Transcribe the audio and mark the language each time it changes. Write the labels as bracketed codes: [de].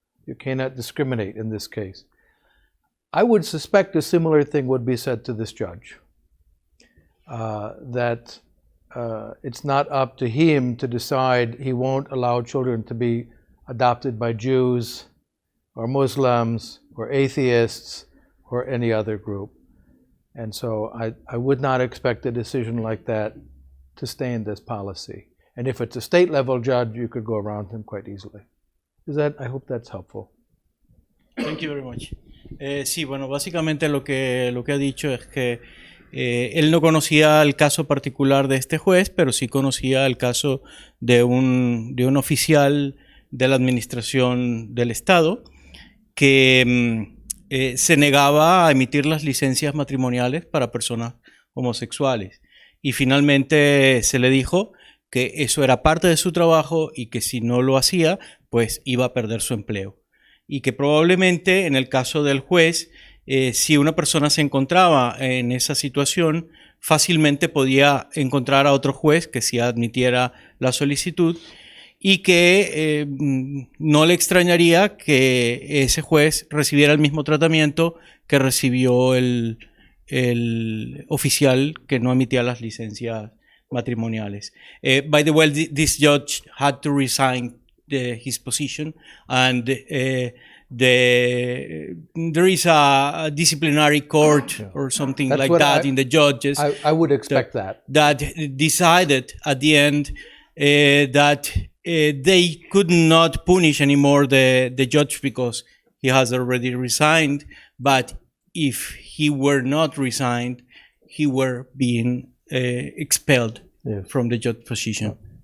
[en] You cannot discriminate in this case. I would suspect a similar thing would be said to this judge, that it's not up to him to decide he won't allow children to be adopted by Jews or Muslims or atheists or any other group. And so I would not expect a decision like that to stay in this policy. And if it's a state level judge, you could go around him quite easily. I hope that's helpful. Thank you very much. [es] Sí, bueno, básicamente lo que ha dicho es que él no conocía el caso particular de este juez, pero sí conocía el caso de un oficial de la administración del Estado que se negaba a emitir las licencias matrimoniales para personas homosexuales. Y finalmente se le dijo que eso era parte de su trabajo y que si no lo hacía, pues iba a perder su empleo. Y que probablemente en el caso del juez, si una persona se encontraba en esa situación, fácilmente podía encontrar a otro juez que sí admitiera la solicitud y que no le extrañaría que ese juez recibiera el mismo tratamiento que recibió el oficial que no emitía las licencias matrimoniales. [en] By the way, this judge had to resign his position, and there is a disciplinary court or something That's like what that in the judges. I would expect that. That decided at the end that they could not punish anymore the judge because he has already resigned, but if he were not resigned, he were being expelled from the judge position.